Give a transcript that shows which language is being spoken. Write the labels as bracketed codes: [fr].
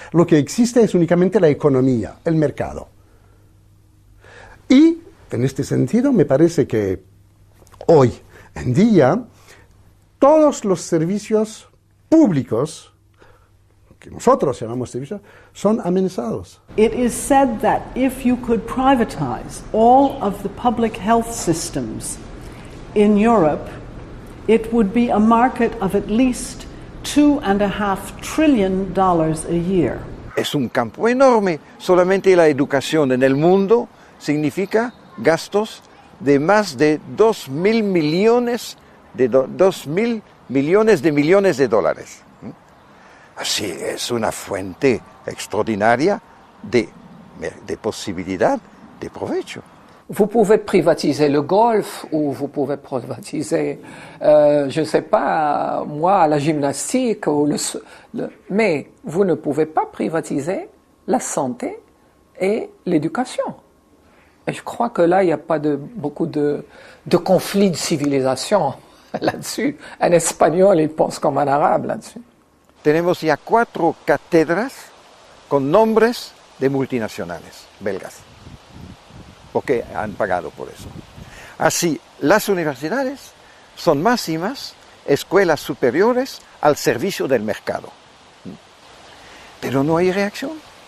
[es] Lo que existe es únicamente la economía, el mercado. Y, en este sentido, me parece que hoy en día todos los servicios públicos, que nosotros llamamos servicios, son amenazados. [en] It is said that if you could privatize all of the public health systems in Europe, it would be a market of at least $2.5 trillion a year. [es] Es un campo enorme. Solamente la educación en el mundo significa gastos de más de 2.000 millones de dólares. Así es una fuente extraordinaria de posibilidad de provecho. [fr] Vous pouvez privatiser le golf ou vous pouvez privatiser, je ne sais pas, moi, la gymnastique, ou mais vous ne pouvez pas privatiser la santé et l'éducation. Et je crois que là, il n'y a pas beaucoup de conflits de civilisation là-dessus. Un espagnol, il pense comme un arabe là-dessus. [es] Tenemos ya 4 cátedras con nombres de multinacionales belgas, porque han pagado por eso. Así, las universidades son más y más escuelas superiores al servicio del mercado. Pero no hay reacción.